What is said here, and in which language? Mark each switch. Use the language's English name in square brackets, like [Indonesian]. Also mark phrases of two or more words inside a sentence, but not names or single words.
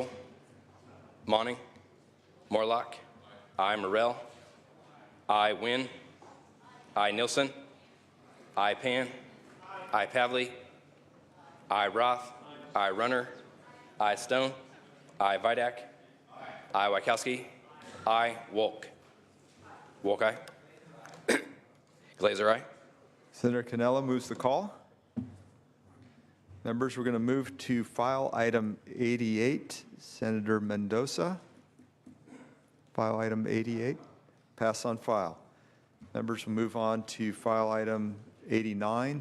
[English] Monning. Morlock. I. Morrell. I. Wynn. I. Nilsson. I. Pan. I. Pavley. I. Roth. I. Runner. I Stone. I Vidak. I Wachowski. I Wolk. Wolk, aye. Glazer, aye. Senator Cannella moves the call. Members, we're going to move to file item 88. Senator Mendoza. File item 88. Pass on file. Members will move on to file item 89.